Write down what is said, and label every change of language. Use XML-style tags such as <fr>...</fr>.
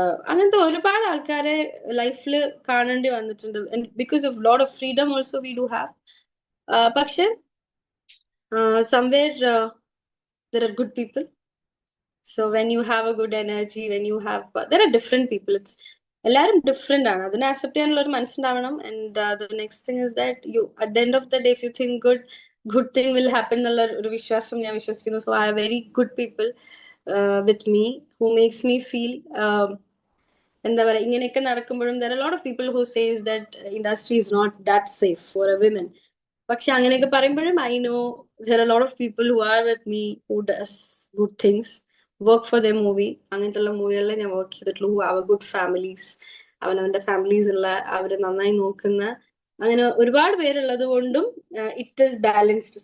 <ml>അങ്ങനത്തെ ഒരുപാട് ആൾക്കാരെ ലൈഫിൽ കാണേണ്ടി വന്നിട്ടുണ്ട്.</ml> <en>Because of lot of freedom also we do have. പക്ഷെ somewhere there are good people. So when you have a good energy, when you have there are different people, it's</en> <ml>എല്ലാവരും different ആണ്. അതിനെ അക്സെപ്റ്റ് ചെയ്യാനുള്ള ഒരു മനസ്സുണ്ടാവണം.</ml> <en>and the next thing is that you at the end of the day if you think good thing will happen</en> <ml>എന്നുള്ള ഒരു വിശ്വാസം ഞാൻ വിശ്വസിക്കുന്നു.</ml> <en>so I have very good people with me who makes me feel</en> <ml>എന്താ പറയുക, ഇങ്ങനെയൊക്കെ നടക്കുമ്പോഴും</ml> <en>there are a lot of people who says that industry is not that safe for a women.</en> <ml>പക്ഷെ അങ്ങനെയൊക്കെ പറയുമ്പോഴും</ml> <en>I know there are lot of people who are with me who does good things work for the movie.</en> <ml>അങ്ങനത്തെ ഉള്ള മൂവികളിൽ ഞാൻ work ചെയ്തിട്ടുള്ളൂ.</ml> <en>who have good families,</en> <ml>അവനവന്റെ families ഉള്ള, അവരെ നന്നായി നോക്കുന്ന അങ്ങനെ ഒരുപാട് പേരുള്ളത് കൊണ്ടും</ml> <en>It is balanced.</en>